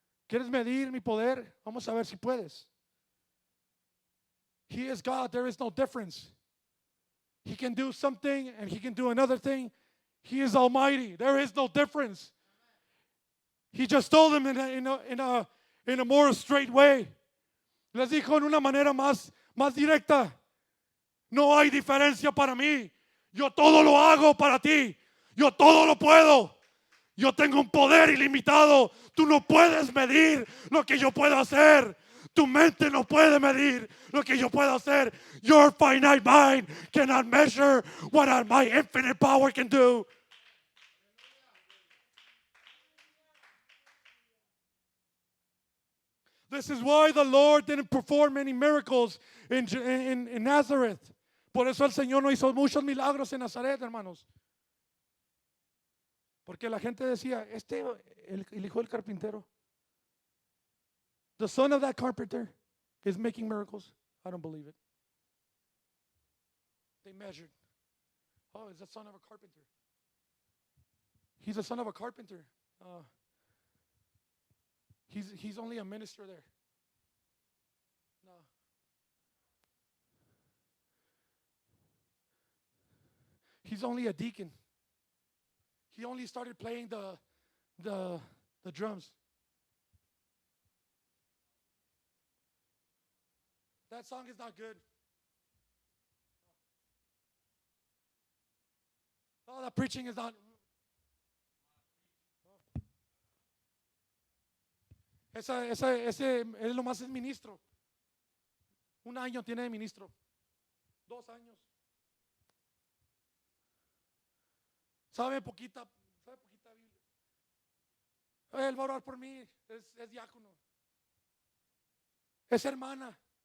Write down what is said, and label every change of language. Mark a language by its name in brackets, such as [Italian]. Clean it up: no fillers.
[Spanish] ¿Quieres medir mi poder? Vamos a ver si puedes. [English] He is God. There is no difference. He can do something and he can do another thing. He is almighty. There is no difference. He just told them in a more straight way. [Spanish] Les dijo en una manera más directa. No hay diferencia para mí. Yo todo lo hago para ti. Yo todo lo puedo. Yo tengo un poder ilimitado. Tú no puedes medir lo que yo puedo hacer. Tu mente no puede medir lo que yo puedo hacer. [English] Your finite mind cannot measure what my infinite power can do. This is why the Lord didn't perform many miracles in Nazareth. [Spanish] Por eso el Señor no hizo muchos milagros en Nazaret, hermanos. Porque la gente decía, el hijo del carpintero, [English] the son of that carpenter is making miracles. I don't believe it. They measured. Oh, he's the son of a carpenter. He's the son of a carpenter. He's only a minister there. No. He's only a deacon. He only started playing the drums. That song is not good. Oh, that preaching is not. [Spanish] Ese es lo más es ministro. Un año tiene de ministro. 2 años. Sabe poquita Biblia. Él va a orar por mí. Es diácono. Es hermana.